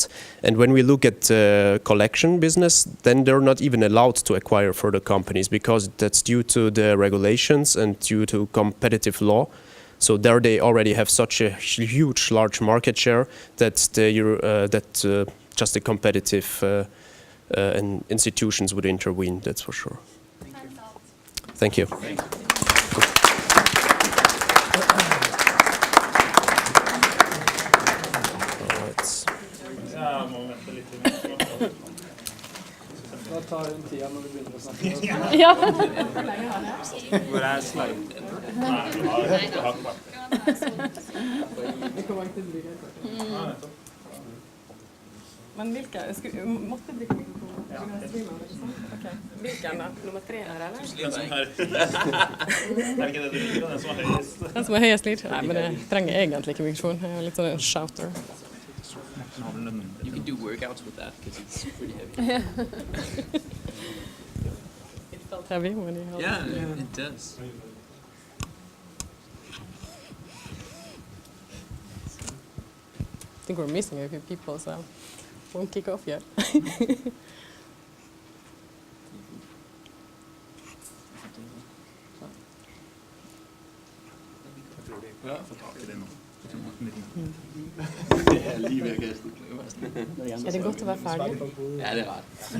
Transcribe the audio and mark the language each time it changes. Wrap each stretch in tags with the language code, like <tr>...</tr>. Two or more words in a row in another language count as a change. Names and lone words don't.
<en>And when we look at the collection business, then they're not even allowed to acquire further companies, because that's due to the regulations and due to competitive law. So there they already have such a huge, large market share that just the competitive and institutions would intervene, that's for sure. Thank you.</en> <no>Ja. Hvor er slide? Men hvilken? Måtte bruke mikrofonen? Okay. Hvilken da? Nummer 3 her, eller? Den som her. Er ikke det du liker? Den som er høyest? Den som er høyest lyd? Nei, men jeg trenger egentlig ikke mikrofon. Jeg er litt sånn en shouter.</no> <en>You can do workouts with that because it's pretty heavy. It felt heavy when you held it. Yeah, it does. I think we're missing a few people, so won't kick off yet.</en> <no>Er det godt å være ferdig? Ja, det er rart.</no>